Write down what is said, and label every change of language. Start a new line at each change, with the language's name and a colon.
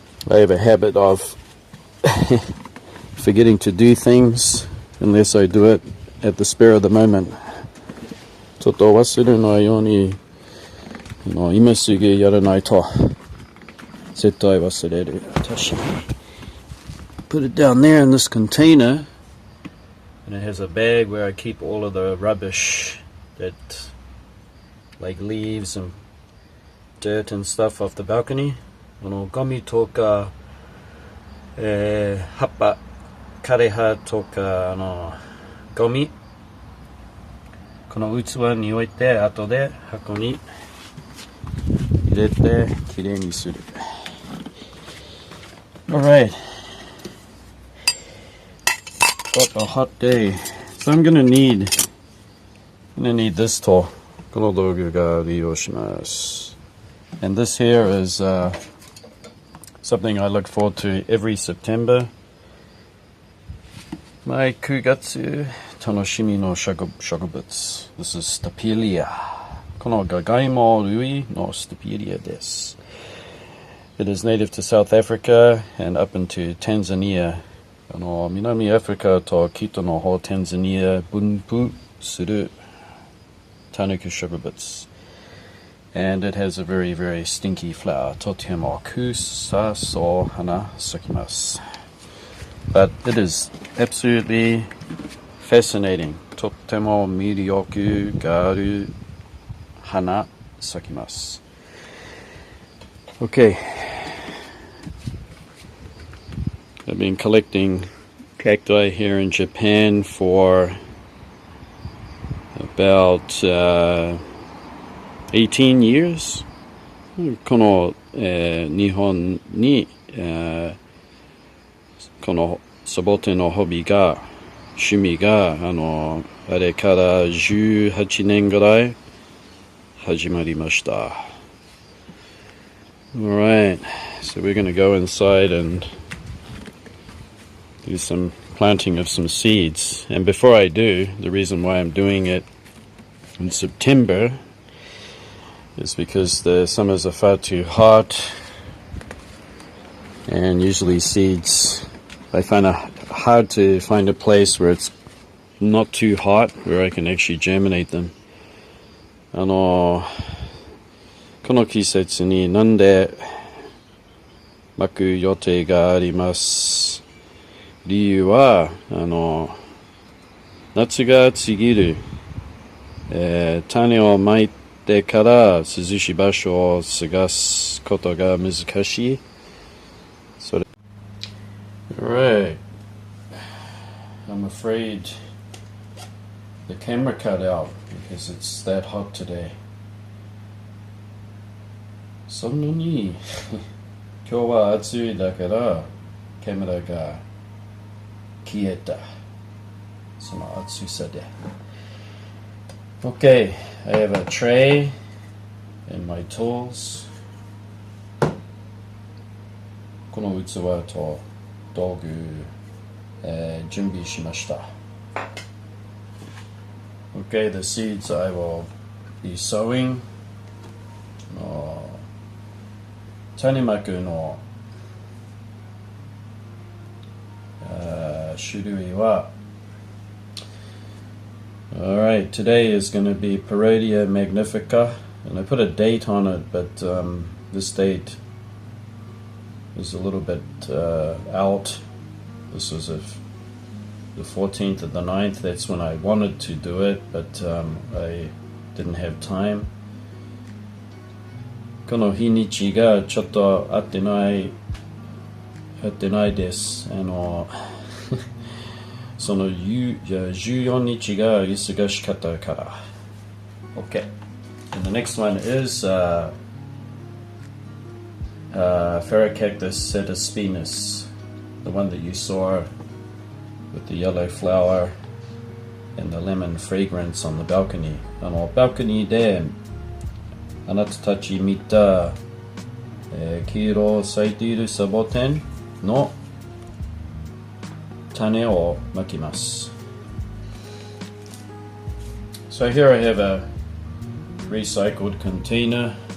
English: I have a habit of forgetting to do things unless I do it at the spur of the moment.
Japanese: ちょっと忘れないように、今すぐやらないと絶対忘れる。
English: 私 Put it down there in this container, and it has a bag where I keep all of the rubbish that, like leaves and dirt and stuff off the balcony.
Japanese: ゴミとか、葉っぱ、枯葉とか、ゴミ、この器に置いて、後で箱に入れて、きれいにする。
English: Alright. Got a hot day. So I'm gonna need this tool.
Japanese: この道具が利用します。
English: And this here is something I look forward to every September.
Japanese: 毎9月楽しみの植物。
English: This is Stapelia.
Japanese: このガガイモ類の Stapelia です。
English: It is native to South Africa and up into Tanzania.
Japanese: 南アフリカと北の方タンザニア分布する多肉植物。
English: And it has a very, very stinky flower.
Japanese: とても臭そう花咲きます。
English: But it is absolutely fascinating.
Japanese: とても魅力がある花咲きます。
English: Okay. I've been collecting cacti here in Japan for about 18 years.
Japanese: この、日本に、このサボテンのホビーが趣味があれから18年ぐらい始まりました。
English: Alright, so we're going to go inside and do some planting of some seeds. And before I do, the reason why I'm doing it in September is because the summers are far too hot, and usually seeds, I find it hard to find a place where it's not too hot, where I can actually germinate them.
Japanese: この季節になんでまく予定があります。理由は夏が暑すぎる、種をまいてから涼しい場所を探すことが難しい。
English: それ Alright. I'm afraid the camera cut out because it's that hot today.
Japanese: そんなに今日は暑いだからカメラが消えた。その暑さで。
English: Okay, I have a tray and my tools.
Japanese: この器と道具、準備しました。
English: Okay, the seeds I will be sowing.
Japanese: 種まくの種類は
English: Alright, today is going to be Parodia Magnifica, and I put a date on it, but this date is a little bit out. This was the 14th of the 9th. That's when I wanted to do it, but I didn't have time.
Japanese: この日にちがちょっと合ってないです。その14日が忙しかったから。
English: Okay. And the next one is Ferrocactus setaspinus, the one that you saw with the yellow flower and the lemon fragrance on the balcony.
Japanese: バルコニーであなたたち見た、黄色咲いているサボテンの種をまきます。
English: So here I have a recycled container.